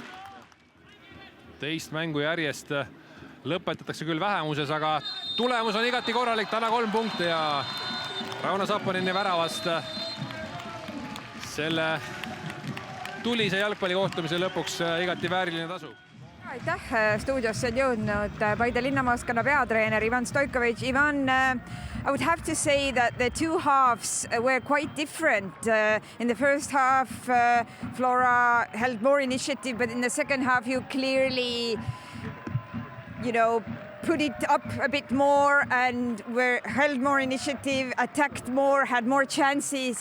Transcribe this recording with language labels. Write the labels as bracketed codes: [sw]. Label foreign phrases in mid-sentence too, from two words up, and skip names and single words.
[et] Teist mängu järjest lõpetatakse küll vähemuses, aga tulemus on igati korralik, täna 3 punkte ja Rauno Sappanini väravast selle tulise jalgpallikohtumise lõpuks igati vääriline tasu. Aitäh, stuudiosse on jõudnud Paide linnamaaskonna peatreener Ivan Stoikovitš. Ivan, [en] I would have to say that the two halves were quite different. In the first half, Flora held more initiative, but in the second half, you clearly, put it up a bit more and held more initiative, attacked more, had more chances.